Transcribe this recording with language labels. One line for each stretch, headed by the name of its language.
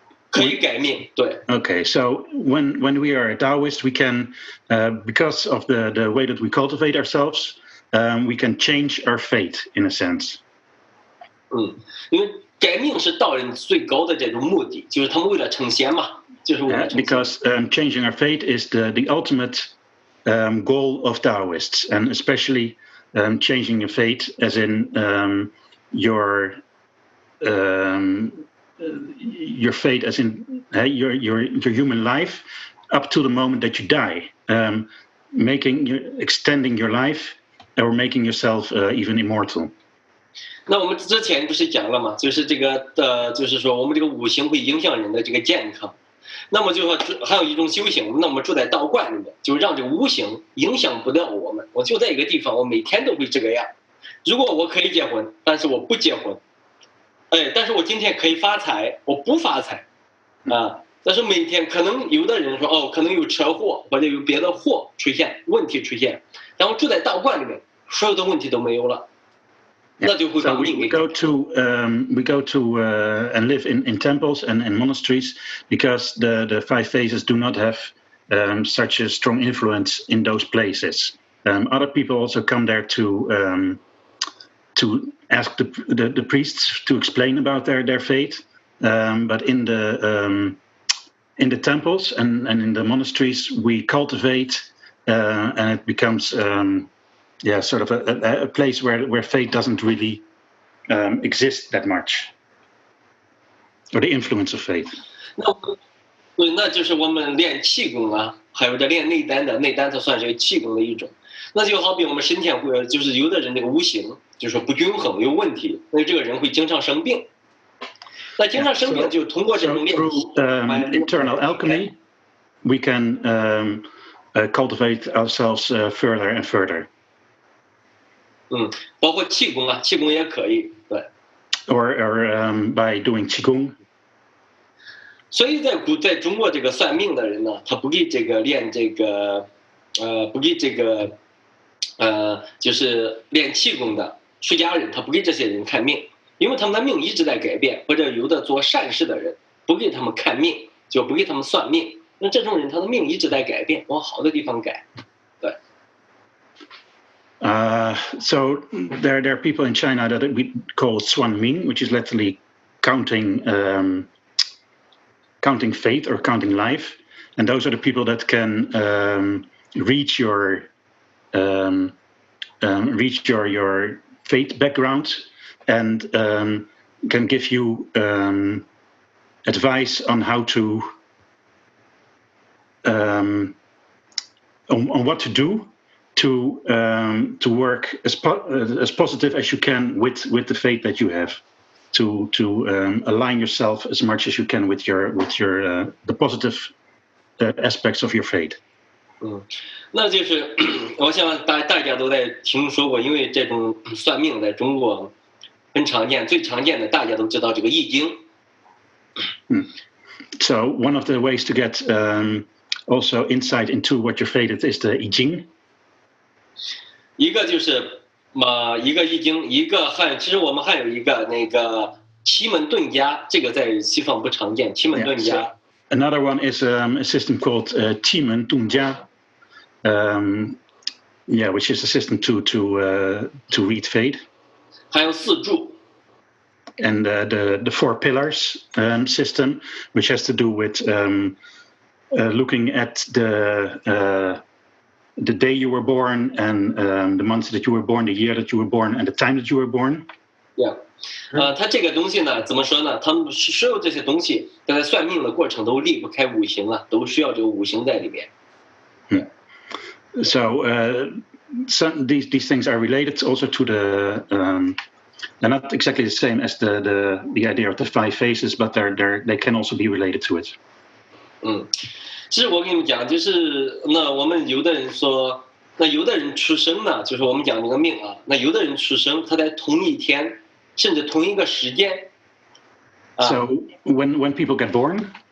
Chinese: 可以改命，对。
English: Okay, so when we are a Daoist, we can, because of the way that we cultivate ourselves, we can change our fate in a sense.
Chinese: 因为改命是道人最高的这种目的，就是他们为了成仙嘛，就是为了成仙。
English: Because changing our fate is the ultimate goal of Daoists, and especially changing your fate, as in your fate, as in your human life, up to the moment that you die, extending your life, or making yourself even immortal.
Chinese: 那我们之前不是讲了吗？就是这个就是说我们这个五行会影响人的这个健康。那么就说还有一种修行，那我们住在道观里面，就让这个无形影响不了我们。我就在一个地方，我每天都会这个样。如果我可以结婚，但是我不结婚。但是我今天可以发财，我不发财，但是每天可能有的人说可能有车祸或者有别的祸出现，问题出现，然后住在道观里面，所有的问题都没有了，那就会把命给。
English: We go to and live in temples and monasteries because the five phases do not have such a strong influence in those places. Other people also come there to ask the priests to explain about their fate, but in the temples and in the monasteries we cultivate, and it becomes sort of a place where fate doesn't really exist that much, or the influence of fate.
Chinese: 那就是我们练气功啊，还有这练内丹的，内丹它算是气功的一种。那就好比我们身体会，就是有的人这个无形就是不均衡有问题，那这个人会经常生病。那经常生病就通过这种练习。
English: Internal alchemy, we can cultivate ourselves further and further.
Chinese: 包括气功啊，气功也可以，对。
English: Or by doing Qigong.
Chinese: 所以在中国这个算命的人呢，他不给这个练这个不给这个就是练气功的出家人，他不给这些人看命，因为他们的命一直在改变，或者有的做善事的人不给他们看命，就不给他们算命，那这种人他的命一直在改变，往好的地方改。对。
English: So there are people in China that we call Xuan, which is literally counting fate or counting life, and those are the people that can reach your fate background and can give you advice on how to on what to do to work as positive as you can with the fate that you have, to align yourself as much as you can with the positive aspects of your fate.
Chinese: 那就是我想大家都在听说过，因为这种算命在中国很常见，最常见的大家都知道这个易经。
English: So one of the ways to get also insight into what your fate is the I Ching.
Chinese: 一个就是一个易经，一个其实我们还有一个那个奇门遁甲，这个在西方不常见。奇门遁甲。
English: Another one is a system called 奇门遁甲, which is a system to read fate.
Chinese: 还有四柱。
English: And the four pillars system, which has to do with looking at the day you were born and the month that you were born, the year that you were born, and the time that you were born. Yeah.
Chinese: 它这个东西呢，怎么说呢？他们所有这些东西在算命的过程都离不开五行啊，都需要这个五行在里面。
English: So these things are related also to the. They're not exactly the same as the idea of the 5 phases, but they can also be related to it.
Chinese: 其实我跟你们讲，就是那我们有的人说，那有的人出生呢，就是我们讲这个命啊，那有的人出生他在同一天，甚至同一个时间。
English: So when people get born.